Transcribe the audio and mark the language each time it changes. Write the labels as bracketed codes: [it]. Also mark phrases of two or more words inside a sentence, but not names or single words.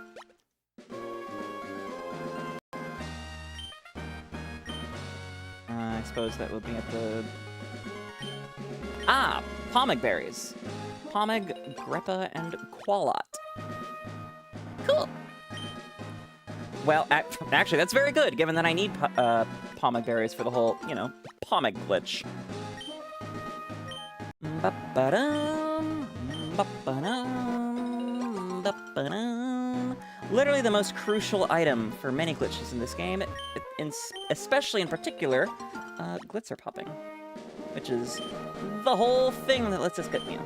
[en] I suppose that would be at the... Ah! Pomeg berries. Pomeg, Greppa, and Qualot. Cool! Well, actually, that's very good, given that I need Pomeg berries for the whole, you know, Pomeg glitch. Ba-ba-dum, ba-ba-dum, Literally the most crucial item for many glitches in this game, especially in particular, glitzer popping, which is the whole thing that lets us get Mew.